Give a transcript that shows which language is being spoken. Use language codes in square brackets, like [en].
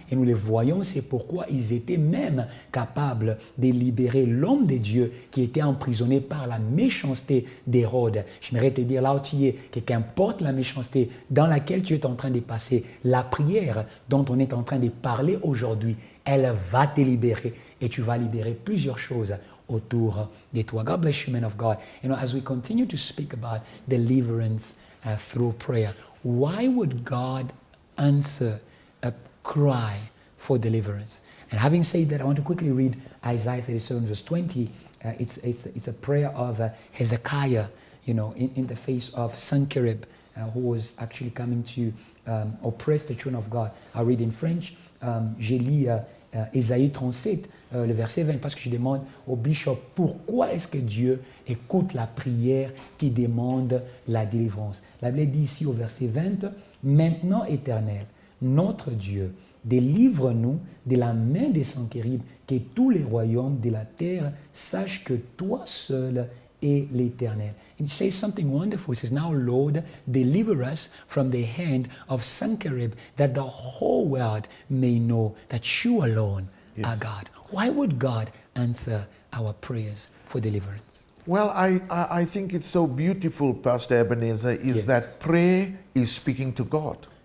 [fr] Et nous les voyons, c'est pourquoi ils étaient même capables de libérer l'homme de Dieu qui était emprisonné par la méchanceté d'Hérode. J'aimerais te dire là où tu es, que qu'importe la méchanceté dans laquelle tu es en train de passer, la prière dont on est en train de parler aujourd'hui, elle va te libérer et tu vas libérer plusieurs choses autour de toi. [en] God bless you, men of God. You know, as we continue to speak about deliverance through prayer, why would God answer a cry for deliverance? And having said that, I want to quickly read Isaiah 37 verse 20. It's a prayer of Hezekiah, you know, in the face of Sennacherib, who was actually coming to oppress the children of God. I'll read in French. [fr] J'ai lu Ésaïe 37, le verset 20, parce que je demande au bishop pourquoi est-ce que Dieu écoute la prière qui demande la délivrance. La Bible dit ici au verset 20, maintenant Éternel, notre Dieu, délivre-nous de la main des Sennacherib, que tous les royaumes de la terre sachent que toi seul est l'Éternel. [en] And it says something wonderful. It says, now Lord, deliver us from the hand of Sennacherib, that the whole world may know that you alone are God. Why would God answer our prayers for deliverance? Well, I think it's so beautiful, Pastor Ebenezer, is that prayer is speaking to God.